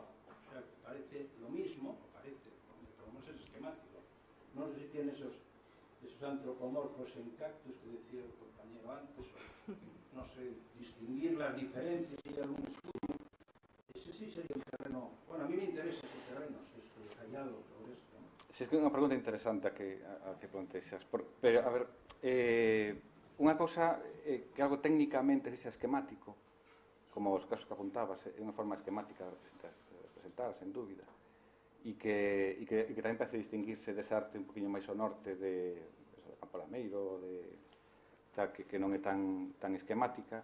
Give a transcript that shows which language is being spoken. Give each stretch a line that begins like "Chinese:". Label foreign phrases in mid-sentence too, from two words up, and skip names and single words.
Spanish: O sea, que parece lo mismo, por lo menos es esquemático. No sé si tiene esos antropomorfos en cactus que decía el compañero antes, o no sé, distinguir las diferencias y algún estudio. Ese sí sería un terreno. Bueno, a mí me interesa ese terreno, si es que hay algo sobre esto, ¿no? Sí, es que
Galician: é unha pregunta interesante a que plantexas. Pero, a ver, unha cousa que algo técnicamente sexa esquemático, como os casos que apuntabas, é unha forma esquemática de representar, sen dúbida, e que tamén parece distinguirse dese arte un poquinho máis ao norte de Campo Lameiro, que non é tan esquemática.